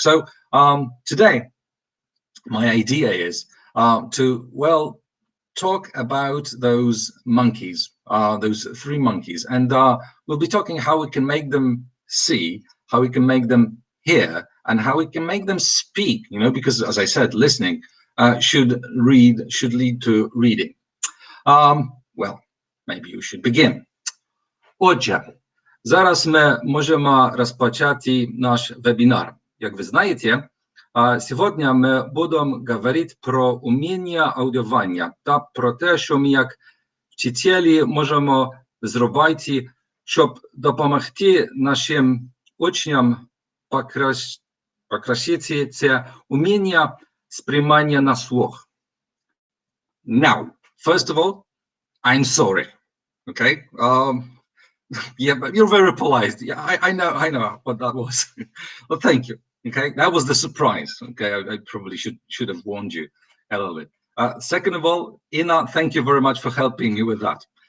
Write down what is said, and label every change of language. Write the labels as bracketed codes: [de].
[en] So today, my idea is to talk about those monkeys, those three monkeys, and we'll be talking how we can make them see, how we can make them hear, and how we can make them speak. Because as I said, listening should lead to reading. Well, maybe you should begin. [uk] Отже, зараз ми можемо розпочати наш вебинар. Як ви знаєте, [ru] сегодня мы будем говорить [uk] про уміння аудіювання та про те, що ми як вчителі можемо зробити, щоб допомогти нашим учням покращити це уміння сприймання на слух. [en] Now, first of all, I'm sorry. Okay? Yeah, but you're very polite. Yeah, I know what that was. Well, thank you. Okay, that was the surprise. Okay, I probably should have warned you a little bit. Second of all, Ina, thank you very much for helping me with that.